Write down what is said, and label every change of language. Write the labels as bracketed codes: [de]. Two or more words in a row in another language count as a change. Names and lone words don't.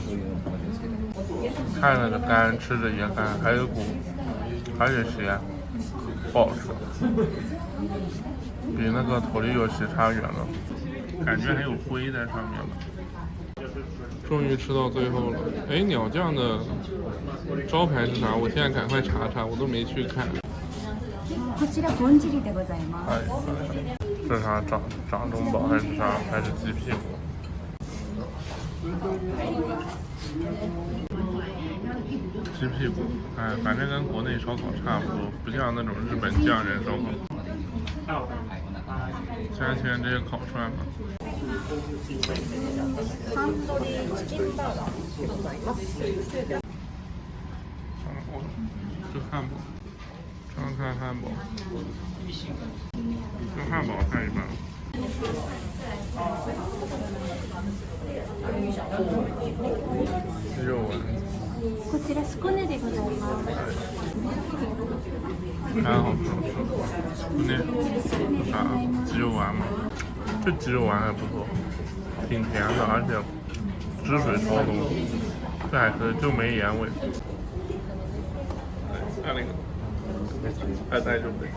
[zh] 看着干，吃着也干，还有股，而且咸，不好吃，比那个头里有西差远了，感觉还有灰在上面吧。终于吃到最后了，哎，鸟酱的招牌是啥？我现在赶快查查，我都没去看。 [ja] こちらぼんじりでございます。 [zh] 哎，这是啥？掌中宝还是啥？还是鸡屁股？鸡屁股，哎，反正跟国内烧烤差不多，不像那种日本匠人烧烤。加钱这些烤串吧。 [ja] タンドリーチキンバーガーでございます。 [zh] 这汉堡，尝看汉堡，这汉堡太一般了。鸡肉丸， [ja] こちらスコネでございます。 [zh] 还好吃，那啥鸡肉丸嘛，这鸡肉丸还不错，挺甜的，而且汁水超多，这还可以，就没盐味。那个，还带就对。